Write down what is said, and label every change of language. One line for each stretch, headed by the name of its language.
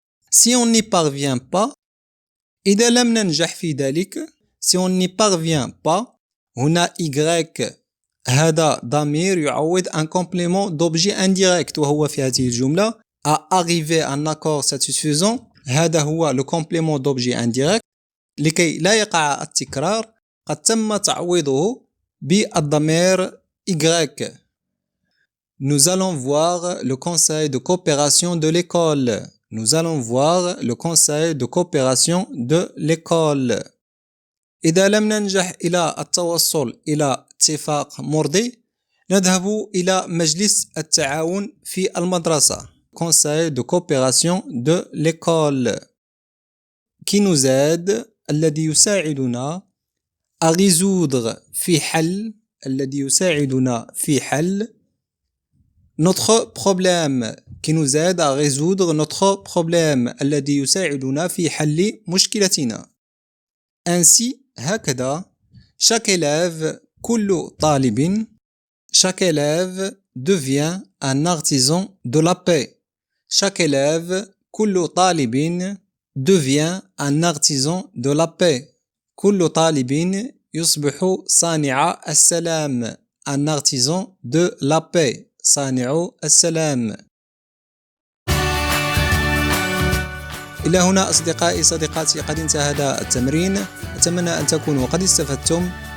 French: Si on n'y parvient pas,
Arabic: إذا لم ننجح في ذلك,
French: si on n'y parvient pas,
Arabic: هنا
French: Y
Arabic: هذا ضمير يعوض
French: un complément d'objet indirect
Arabic: وهو في هذه الجملة
French: à arriver à un accord satisfaisant.
Arabic: هذا هو le complément d'objet indirect. لكي لا يقع التكرار قد تم تعويضه بالضمير Y.
French: Nous allons voir le conseil de coopération de l'école. Nous allons voir le conseil de coopération de l'école.
Arabic: إذا لم ننجح إلى التوصل إلى اتفاق مرضي نذهب إلى مجلس التعاون في المدرسة.
French: Conseil de coopération de l'école. qui nous aide
Arabic: الذي يساعدنا
French: à résoudre
Arabic: في حل الذي يساعدنا في حل
French: notre problème qui nous aide à résoudre notre problème
Arabic: الذي يساعدنا في حل مشكلتنا.
French: ainsi هكذا chaque élève
Arabic: كل طالب
French: chaque élève devient un artisan de la paix. chaque élève
Arabic: كل طالب
French: devient un artisan de la paix.
Arabic: كل طالب يصبح صانع السلام.
French: un artisan de la paix.
Arabic: صانع السلام. إلى هنا أصدقائي صديقاتي قد انتهى هذا التمرين. أتمنى أن تكونوا قد استفدتم.